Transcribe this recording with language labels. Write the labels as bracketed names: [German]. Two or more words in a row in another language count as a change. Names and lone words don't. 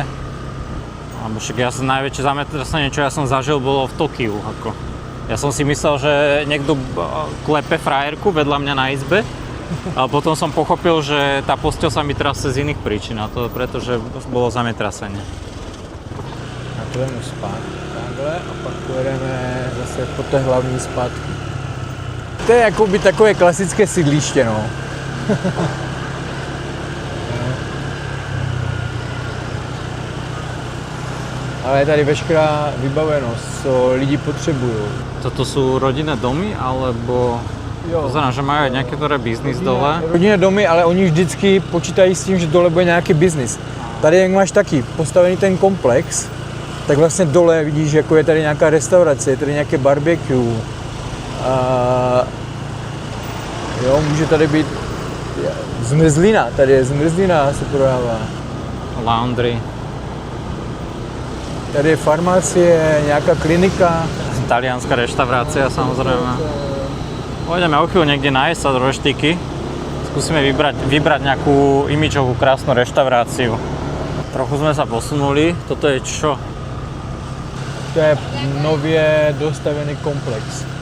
[Slovak] Alebo však najväčšie zemetrasenie, čo ja som zažil, bolo v Tokiu, ako. Ja som si myslel, že niekto klepe frajerku vedľa mňa na izbe, ale potom som pochopil, že tá posteľ sa mi trase z iných príčin, a to preto, že bolo zemetrasenie. [Czech] A půjdeme zpátky takhle a pak pojedeme zase po té hlavní zpátky. To je jakoby takové klasické sídliště, no. Ale je tady veškerá vybavenost, co lidi potřebují. [Slovak] Toto sú rodinné domy, alebo... Pozerám, že majú aj nejaké biznis dole. [Czech] Rodinné domy, ale oni vždycky počítají s tím, že dole bude nějaký biznis. Tady jak máš taky postavený ten komplex, tak vlastně dole vidíš, jako je tady nějaká restaurace, je tady nějaké barbecue. Jo, může tady být zmrzlina, tady je zmrzlina, se prodává. Laundry. Tady je farmácie, nějaká klinika. [Slovak] Talianská reštaurácia, samozrejme. Pôjdeme o chvíľu niekde nájsť sa do reštiky. Skúsime vybrať nejakú imidžovú krásnu reštauráciu. Trochu sme sa posunuli. Toto je čo? [Czech] To je nově dostavený komplex.